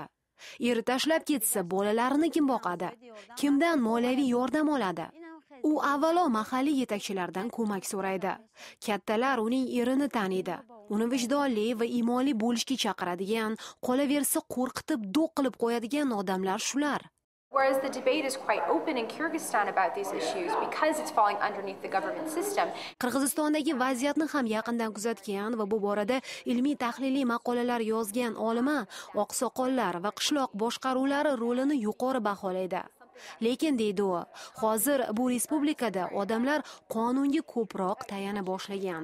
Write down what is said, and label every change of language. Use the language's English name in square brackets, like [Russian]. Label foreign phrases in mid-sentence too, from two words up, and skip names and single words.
[Uzbek] Eri tashlab ketsa bolalarini kim boqadi? Kimdan moliyaviy yordam oladi? U avvalo mahalliy yetakchilardan ko'mak so'raydi. Kattalar uning erini taniydi. Uni vijdonli va iymonli bo'lishga chaqiradigan, qolaversa qo'rqitib do'q qilib qo'yadigan odamlar shular. [English] Whereas the debate is quite open in Kyrgyzstan about these issues because it's falling underneath the government system. [Uzbek] Qirg'izistondagi vaziyatni ham yaqindan kuzatgan va bu borada ilmiy tahliliy maqolalar yozgan olima oqsoqollar va qishloq boshqaruvlari rolini yuqori baholaydi. Lekin deydi u, hozir bu respublikada odamlar qonunga ko'proq tayana boshlagan.